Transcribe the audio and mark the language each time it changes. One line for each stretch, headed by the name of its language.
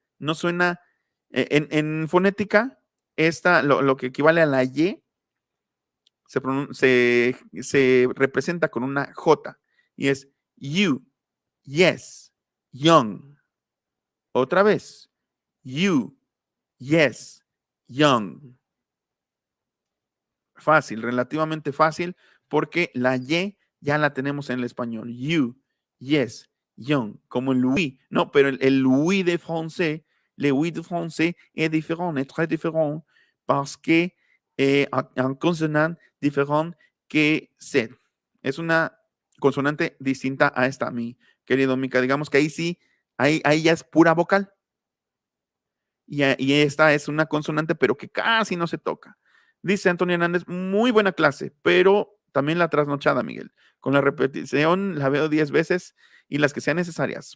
Spanish: No suena, en fonética, esta, lo que equivale a la Y, se representa con una J y es
English: you, yes, young.
Spanish: Otra vez,
English: you, yes, young.
Spanish: Fácil, relativamente fácil, porque la Y ya la tenemos en el español.
English: You, yes, young,
Spanish: como el oui. No, pero el
French: oui de français, le oui de français est différent, est très différent, parce que
Spanish: un consonante diferente
French: que Z.
Spanish: Es una consonante distinta a esta, mi querido Mica. Digamos que ahí sí, ahí ya es pura vocal. Y esta es una consonante, pero que casi no se toca. Dice Antonio Hernández, muy buena clase, pero también la trasnochada, Miguel. Con la repetición la veo 10 veces y las que sean necesarias.